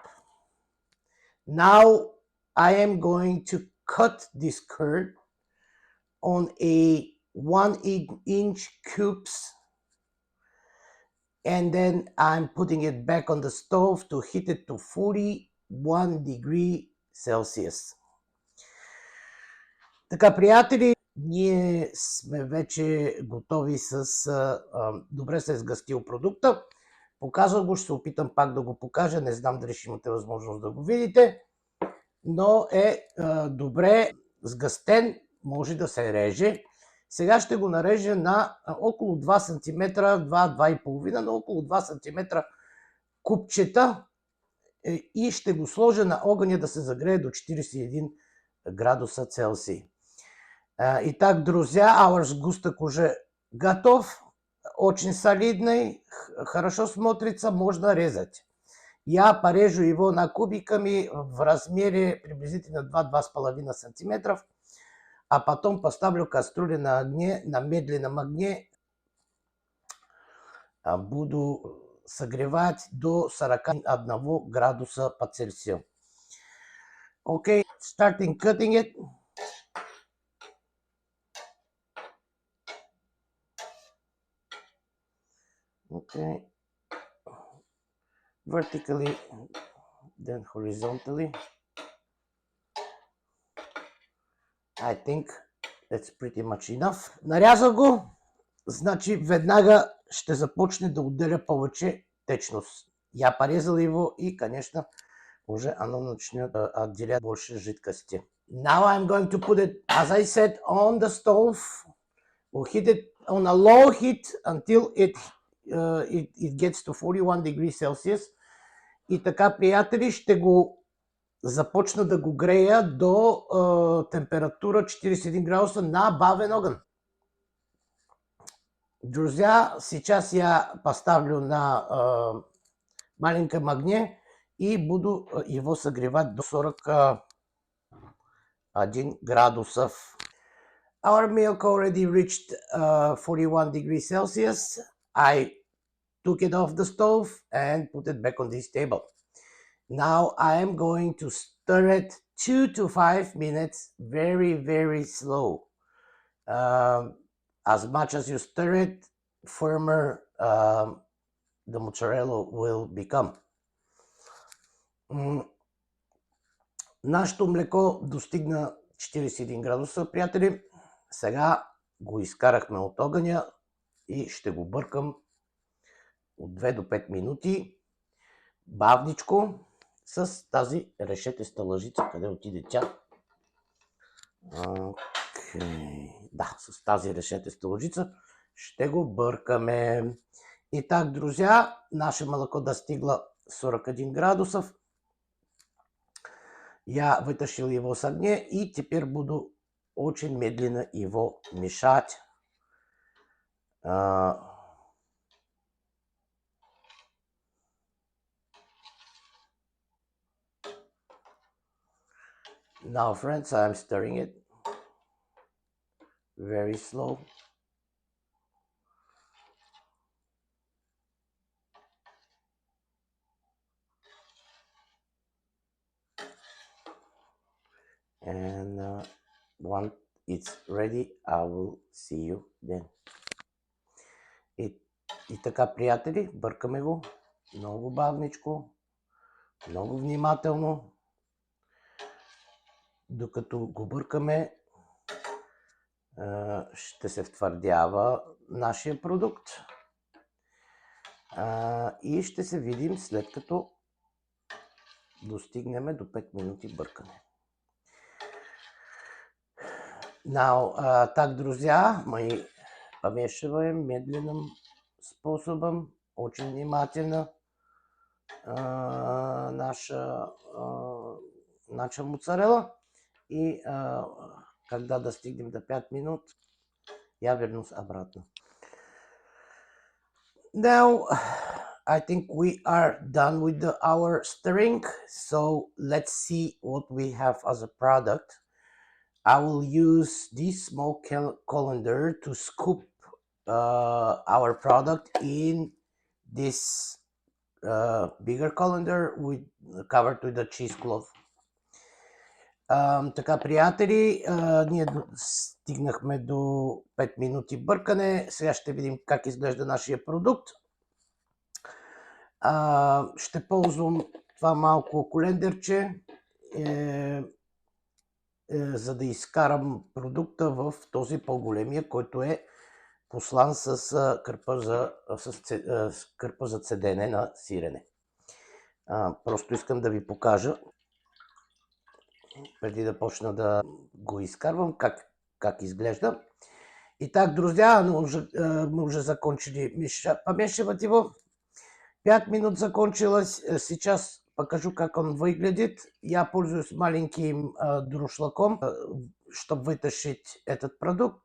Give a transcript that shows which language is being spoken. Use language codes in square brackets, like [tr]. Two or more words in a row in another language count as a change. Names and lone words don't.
[en] Now I am going to cut this curd on a 1-inch cubes, and then I'm putting it back on the stove to heat it to 41 degrees Celsius. [bg] Така, приятели, ние сме вече готови с добре се сгъстил продукта. Показвам го, ще се опитам пак да го покажа. Не знам дали ще имате възможност да го видите, но е добре сгъстен, може да се реже. Сега ще го нарежа на около 2 см, 2-2,5 на около 2 см купчета и ще го сложа на огъня да се загрее до 41 градуса Целсий. [ru] Итак, друзья, our сгусток уже готов. Очень солидный, хорошо смотрится, можно резать. Я порежу его на кубиками в размере приблизительно 2-2,5 сантиметров, а потом поставлю кастрюлю на огне, на медленном огне буду согревать до 41 градуса по Цельсию. [en] Okay, starting cutting it. Okay, vertically, then horizontally. I think that's pretty much enough. [bg] Нарязах го, значи веднага ще започне да отделя повече течност. [ru] Я порезал его и, конечно, уже оно начнет отделять больше жидкости. [en] Now I'm going to put it, as I said, on the stove. We'll heat it on a low heat until it gets to 41 degrees Celsius. [bg] И така, приятели, ще го започна да го грея до температура 41 градуса на бавен огън. [ru] Друзья, сейчас я поставлю на маленьком огне и буду его согревать до 41 градусов. [en] Our milk already reached 41 degrees Celsius. I took it off the stove and put it back on this table. Now I am going to stir it 2 to 5 minutes, very, very slow. As much as you stir it, firmer the mozzarella will become. [bg] Нашето млеко достигна 41 градуса, приятели. Сега го изкарахме от огъня и ще го бъркам от 2 до 5 минути. Бавничко с тази решетеста лъжица. Къде отиде тя? Да, с тази решетеста лъжица ще го бъркаме. [ru] И так, друзья, наше молоко достигло 41 градусов. Я вытащил его с огня и теперь буду очень медленно его мешать. [en] Now, friends, I'm stirring it very slow. And once it's ready, I will see you then. [bg] И така, приятели, бъркаме го много бавничко, много внимателно. Докато го бъркаме, ще се втвърдява нашия продукт. И ще се видим след като достигнем до 5 минути бъркане. [en] Now, [ru] так, друзья, мы помешиваем медленным способом, очень внимательно наша моцарелла. И когда достигнем до 5 минут, я вернусь обратно. [en] Now, I think we are done with our stirring. So let's see what we have as a product. I will use this small colander to scoop our product in this bigger colander covered with a cheesecloth. [bg] Така, приятели, ние стигнахме до 5 минути бъркане. Сега ще видим как изглежда нашия продукт. Ще ползвам това малко колендерче, за да изкарам продукта в този по-големия, който е послан с кърпа за цедене на сирене. Просто искам да ви покажа, преди да почна да го изкарвам, как изглежда. [ru] Итак, друзья, мы уже закончили помешивать его. 5 минут закончилось. Сейчас покажу, как он выглядит. Я пользуюсь маленьким друшлаком, чтобы вытащить этот продукт.